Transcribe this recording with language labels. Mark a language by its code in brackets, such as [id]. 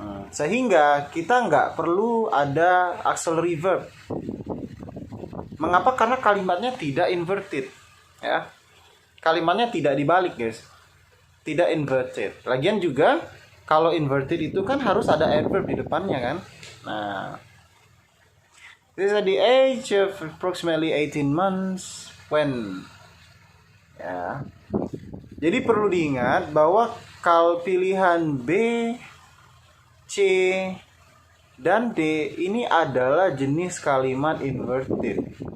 [id] Sehingga kita nggak perlu ada auxiliary verb. Mengapa? Karena kalimatnya tidak inverted, ya. Kalimatnya tidak dibalik, guys. Tidak inverted. Lagian juga kalau inverted itu kan harus ada adverb di depannya kan. [en] Nah, this is at the age of approximately 18 months when, ya. [id] Jadi perlu diingat bahwa kalau pilihan B, C, dan D ini adalah jenis kalimat inverted.